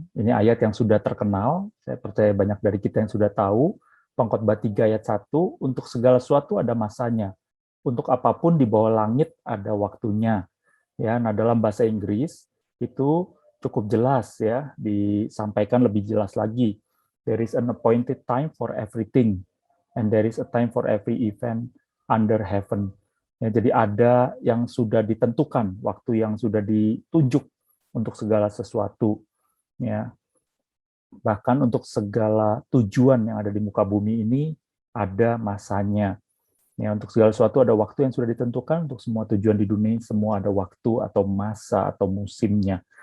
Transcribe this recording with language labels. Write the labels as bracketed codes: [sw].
[id] Ini ayat yang sudah terkenal, saya percaya banyak dari kita yang sudah tahu. Pengkhotbah 3 ayat 1, untuk segala sesuatu ada masanya. untuk apapun di bawah langit ada waktunya. Ya, nah dalam bahasa Inggris itu cukup jelas ya, disampaikan lebih jelas lagi. [en] There is an appointed time for everything, and there is a time for every event under heaven. [id] Ya, jadi ada yang sudah ditentukan, waktu yang sudah ditunjuk untuk segala sesuatu. Ya, bahkan untuk segala tujuan yang ada di muka bumi ini ada masanya. Ya, untuk segala sesuatu ada waktu yang sudah ditentukan, untuk semua tujuan di dunia semua ada waktu atau masa atau musimnya.